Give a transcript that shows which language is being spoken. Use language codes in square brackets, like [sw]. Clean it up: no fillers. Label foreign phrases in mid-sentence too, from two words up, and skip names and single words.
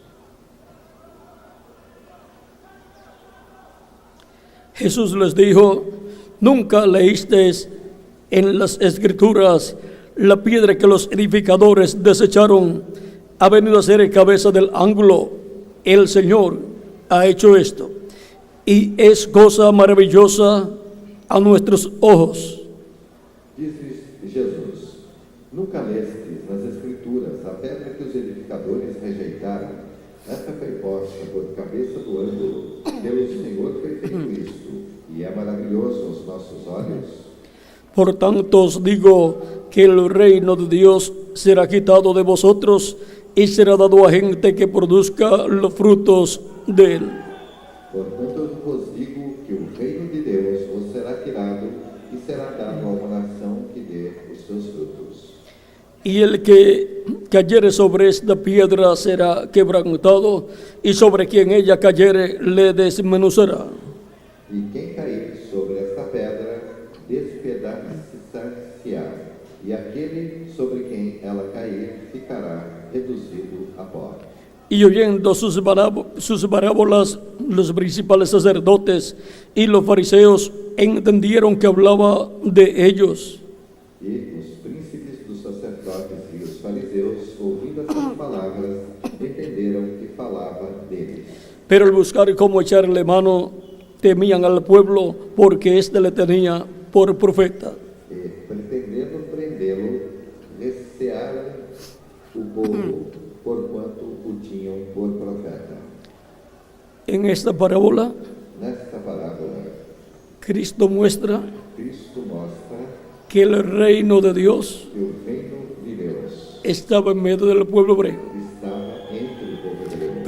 [es] Jesús les dijo: ¿nunca leísteis en las Escrituras la piedra que los edificadores desecharon ha venido a ser cabeza del ángulo? El Señor ha hecho esto, y es cosa maravillosa a nuestros ojos. [pt] Disse Jesus: nunca lestes nas Escrituras a pedra que os edificadores rejeitaram? Esta foi posta por cabeça do ângulo. Pelo Senhor foi feito isto, e é maravilhoso aos nossos olhos. [es] Por tanto os digo que el reino de Dios será quitado de vosotros y será dado a gente que produzca los frutos de él. [pt] Portanto, eu vos digo que o reino de Deus vos será tirado e será dado a uma nação que dê os seus frutos. [es] Y el que cayere sobre esta piedra será quebrantado, y sobre quien ella cayere le desmenuzará. [pt] E quem cair sobre esta pedra, despedaçar-se-á, e aquele sobre quem ela cair ficará reduzido a pó. [es] Y oyendo sus parábolas, los principales sacerdotes y los fariseos entendieron que hablaba de ellos. [pt] E os príncipes dos sacerdotes e os fariseus, ouvindo essas palavras, entenderam que falava falava deles. [es] Pero al buscar cómo echarle mano, temían al pueblo porque éste le tenía por profeta. [pt] Pretendendo prendê-lo, recearam o povo, porquanto o tinham por profeta. [es] En esta parábola, [pt] Nesta parábola, [es] Cristo muestra [pt] Cristo mostra [es] que el reino de Dios [pt] que o reino de Deus [es] estaba en medio del pueblo hebreo, [pt] estava entre o povo hebreu,